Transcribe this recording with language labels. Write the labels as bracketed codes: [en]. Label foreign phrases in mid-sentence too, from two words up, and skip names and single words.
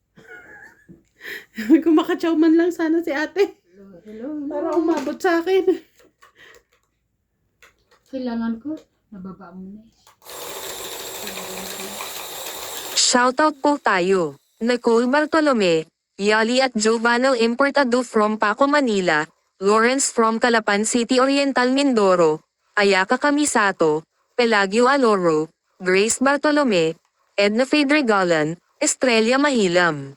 [tl] Kung makachaw man lang sana si ate. Hello. Para umabot sa akin. Kailangan ko, nababa mo na eh. Shoutout po tayo. Nicole Bartolome, Yali at Giovanna Importado from Paco, Manila, Lawrence from Calapan City Oriental, Mindoro, Ayaka Kamisato, Pelagio Aloro, Grace Bartolome, Edna Fedregalan, Estrella Mahilam.